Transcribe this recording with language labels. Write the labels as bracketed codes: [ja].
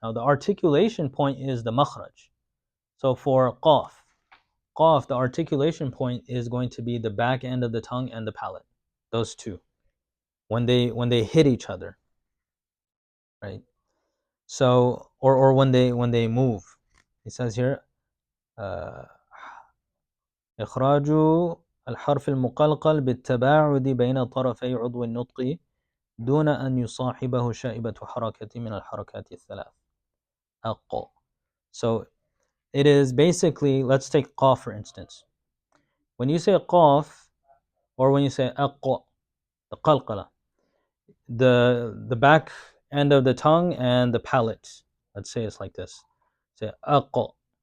[en] Now the articulation point is the makhraj. So for qaf, the articulation point is going to be the back end of the tongue and the palate. Those two, when they hit each other, right? So or when they move. It says here, [ar] إخراج الحرف المقلقل بالتباعد بين طرفي عضو النطق دون أن يصاحبه شائبة حركة من الحركات الثلاث. أق. [en] So it is basically, let's take qaf for instance. When you say qaf or when you say aq, the qalqala, the back end of the tongue and the palate, let's say it's like this. Say aq.